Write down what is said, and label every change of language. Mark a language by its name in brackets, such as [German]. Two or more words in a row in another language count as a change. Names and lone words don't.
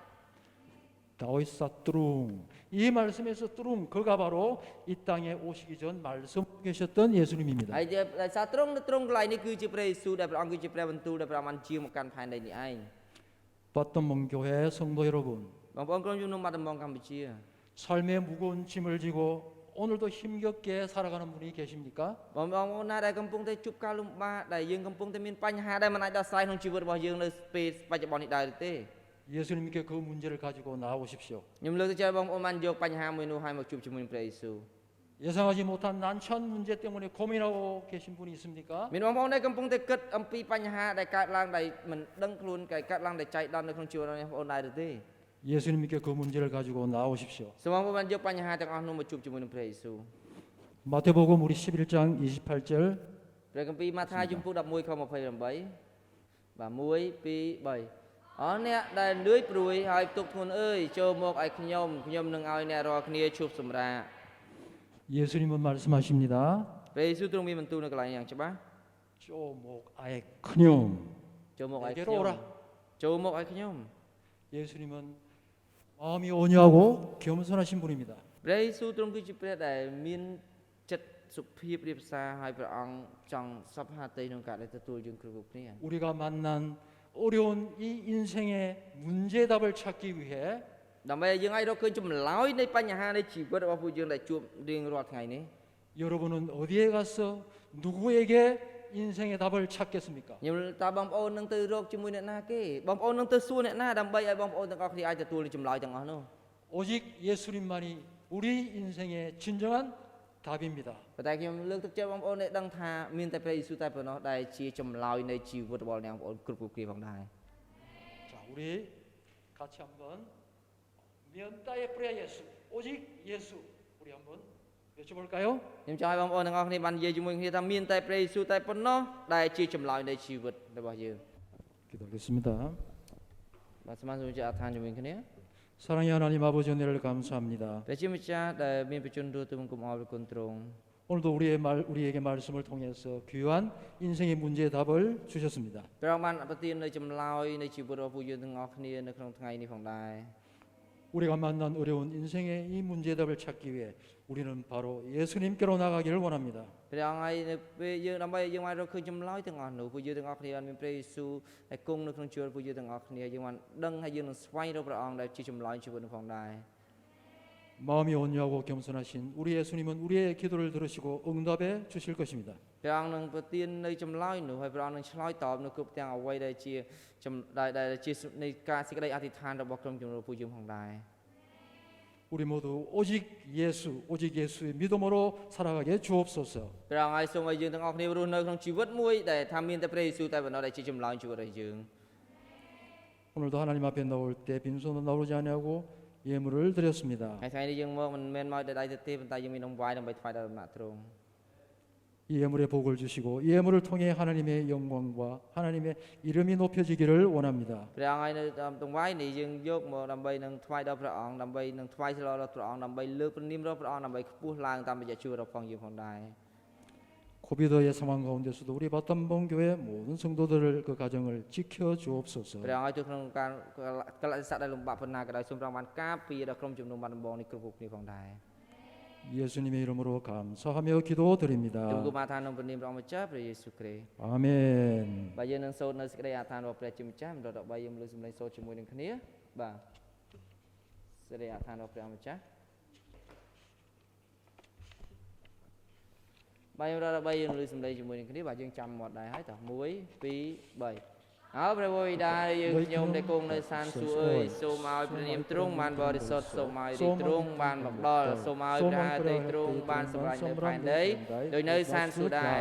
[Korean] 다오이사 뚜룽. 이 말씀에서 뚜룽 그가 바로 이 땅에 오시기 전 말씀 계셨던 예수님입니다. [Khmer] ហើយដោយសារទ្រង់នៅទ្រង់កន្លែងនេះគឺជាព្រះយេស៊ូវដែលព្រះអង្គគឺជាព្រះបន្ទូលដែលព្រះអង្គបានជាមកកាន់ផែនដីនេះឯង [Korean] 봤던 교회 성도 여러분, [Khmer] បងប្អូនក្រុមជំនុំបាត់ដំបងកម្ពុជា [Korean] 삶의 무거운 짐을 지고 오늘도 힘겹게 살아가는 분이 계십니까? [Khmer] បងប្អូនណាដែលកំពុងតែជួបការលំបាកដែលយើងកំពុងតែមានបញ្ហាដែលមិនអាចដោះស្រាយក្នុងជីវិតរបស់យើងនៅពេលបច្ចុប្បន្ននេះដែរទេ [Korean] 예수님께 그 문제를 가지고 나오십시오. [Khmer] ខ្ញុំលើកទឹកចិត្តបងប្អូនបានយកបញ្ហាមួយនោះឲ្យមកជួបជាមួយព្រះយេស៊ូវ [Korean] 예상하지 못한 난처한 문제 때문에 고민하고 계신 분이 있습니까? [Khmer] មានបងប្អូនដែលកំពុងតែគិតអំពីបញ្ហាដែលកើតឡើងដែលមិនដឹងខ្លួនកើតឡើងដែលចៃដន្យនៅក្នុងជីវិតរបស់បងប្អូនដែរឬទេ [Korean] 예수님께 그 문제를 가지고 나오십시오. [Khmer] សូមបងប្អូនបានយកបញ្ហាទាំងអស់នោះមកជួបជាមួយនឹងព្រះយេស៊ូវ [Korean] 마태복음 우리 11장 28절 [Khmer] ព្រះគម្ពីរម៉ាថាយចំពុក11ខ28បាទ1 2 3អស់អ្នកដែលនឿយព្រួយហើយទុកធ្ងន់អើយចូលមកឲ្យខ្ញុំនឹងឲ្យអ្នករាល់គ្នាឈប់សម្រាក [Korean] 예수님은 말씀하십니다. [Khmer] ព្រះយេស៊ូវទ្រង់មានបន្ទូលនៅកន្លែងយ៉ាងច្បាស់ [Korean] 쪼목 아예 그냥 [Khmer] ចូលមកឲ្យ [Korean] 내게로 [Khmer] ខ្ញុំ [Korean] 오라. [Khmer] ចូលមកឲ្យខ្ញុំ [Korean] 예수님은 마음이 온유하고 겸손하신 분입니다. [Khmer] ព្រះយេស៊ូវទ្រង់គឺជាព្រះដែលមានចិត្តសុភាពរាបសារហើយព្រះអង្គចង់សពហាតីក្នុងការដែលទទួលយើងគ្រប់គ្នា [Korean] 우리가 만난 어려운 이 인생의 문제답을 찾기 위해 [Khmer] ដើម្បីឲ្យយើងអាចរកឃើញចម្លើយនៃបញ្ហានៃជីវិតរបស់ពួកយើងដែលជួបរៀងរាល់ថ្ងៃនេះ [Korean] 여러분은 어디에 가서 누구에게 인생의 답을 찾겠습니까? [Khmer] ខ្ញុំតើបងប្អូននឹងទៅរកជាមួយអ្នកណាគេបងប្អូននឹងទៅសួរអ្នកណាដើម្បីឲ្យបងប្អូនទាំងអស់គ្នាអាចទទួលចម្លើយទាំងអស់នោះ [Korean] 오직 예수님만이 우리 인생의 진정한 답입니다. [Khmer] ប៉ុន្តែខ្ញុំលើកទឹកចិត្តបងប្អូនឲ្យដឹងថាមានតែព្រះយេស៊ូវតែប៉ុណ្ណោះដែលជាចម្លើយនៃជីវិតរបស់អ្នកបងប្អូនគ្រប់គ្នាផងដែរ [Korean] 자, 우리 같이 한번 면다의 프레 예수, 오직 예수 우리 한번 외쳐볼까요? [Khmer] ខ្ញុំចង់ឲ្យបងប្អូនទាំងអស់គ្នាបាននិយាយជាមួយគ្នាថាមានតែព្រះយេស៊ូវតែប៉ុណ្ណោះដែលជាចម្លើយនៃជីវិតរបស់យើង [Korean] 기도하겠습니다. [Khmer] បាទសូមសូមជាអធិដ្ឋានជាមួយគ្នា [Korean] 사랑의 하나님 아버지 은혜를 감사합니다. [Khmer] ព្រះជាម្ចាស់ដែលមានបជនទូទៅបង្គំអរគុណទ្រង់ [Korean] 오늘도 우리에게 말씀을 통해서 귀한 인생의 문제의 답을 주셨습니다. [Khmer] ព្រះអង្គបានប្រទាននូវចម្លើយនៃជីវិតរបស់ពួកយើងទាំងអស់គ្នានៅក្នុងថ្ងៃនេះផងដែរ [Korean] 우리가 만난 어려운 인생의 이 문제의 답을 찾기 위해 우리는 바로 예수님께로 나가기를 원합니다. [Khmer] ព្រះអង្គឲ្យនៅពេលយើងដើម្បីយើងបានរកឃើញចម្លើយទាំងអស់នោះពួកយើងទាំងអស់គ្នាបានមានព្រះយេស៊ូវដែលគង់នៅក្នុងជីវិតពួកយើងទាំងអស់គ្នាយើងបានដឹងហើយយើងនឹងស្វែងរកព្រះអង្គដែលជាចម្លើយជីវិតនោះផងដែរ [Korean] 마음이 온유하고 겸손하신 우리 예수님은 우리의 기도를 들으시고 응답해 주실 것입니다. [Khmer] ព្រះអង្គនឹងប្រទាននៅចម្លើយនោះហើយព្រះអង្គនឹងឆ្លើយតបនៅគ្រប់ទាំងអ្វីដែលជាដែលជានៃការសេចក្តីអធិដ្ឋានរបស់ក្រុមជំនុំពួកយើងផងដែរ [Korean] 우리 모두 오직 예수의 믿음으로 살아가게 주옵소서. [Khmer] ព្រះអង្គឲ្យសូមឲ្យយើងទាំងអស់គ្នារស់នៅក្នុងជីវិតមួយដែលថាមានតែព្រះយេស៊ូវតែប៉ុណ្ណោះដែលជាចម្លើយជីវិតរបស់យើង [Korean] 오늘도 하나님 앞에 나올 때 빈손으로 나오지 아니하고 예물을 드렸습니다. [Khmer] ហើយថ្ងៃនេះយើងមកមិនមែនមកតែដៃទៅទេប៉ុន្តែយើងមាននំវាយដើម្បីថ្វាយដល់ដំណាក់ទ្រង់ [Korean] 이 예물의 복을 주시고 이 예물을 통해 하나님의 영광과 하나님의 이름이 높여지기를 원합니다. [Khmer] ព្រះអង្គឲ្យនៅដង្វាយនេះយើងយកមកដើម្បីនឹងថ្វាយដល់ព្រះអង្គដើម្បីនឹងថ្វាយស្លដល់ព្រះអង្គដើម្បីលើកព្រះនាមរបស់ព្រះអង្គដើម្បីខ្ពស់ឡើងតាមរយៈជីវិតរបស់យើងផងដែរ [Korean] 코비드의 상황 가운데서도 우리 바텀봉 교회 모든 성도들을 그 가정을 지켜 주옵소서. [Khmer] ព្រះអង្គឲ្យទៅក្នុងការកលៈទេសៈដែលលំបាកប៉ុណ្ណាក៏ដោយសូមព្រះអង្គបានការពារដល់ក្រុមជំនុំបានដំបងនេះគ្រប់គ្នាផងដែរ [Korean] 예수님의 이름으로 감사하며 기도드립니다. [Khmer] ទូលមកថាក្នុងព្រះនាមព្រះអង្គម្ចាស់ព្រះយេស៊ូវគ្រីស្ទ [Korean] 아멘. [Khmer] បាទយើងនឹងសូត្រនៅសេចក្តីអធិដ្ឋានរបស់ព្រះជាម្ចាស់ម្ដង13យើងលើកសម្លេងសូត្រជាមួយនឹងគ្នាបាទសេចក្តីអធិដ្ឋានរបស់ព្រះម្ចាស់បាទយើងដល់13យើងលើកសម្លេងជាមួយនឹងគ្នាបាទយើងចាំមាត់ដែរហើយតោះ1 2 3 អើព្រះវរបិតាយើងខ្ញុំដែលគង់នៅសានសួគ៌អើយសូមឲ្យព្រះនាមទ្រង់បានបរិសុទ្ធសូមឲ្យរាជទ្រង់បានមកដល់សូមឲ្យព្រះハតីទ្រង់បានសម្រេចនៅផែនដីដោយនៅសានសួគ៌ដែរ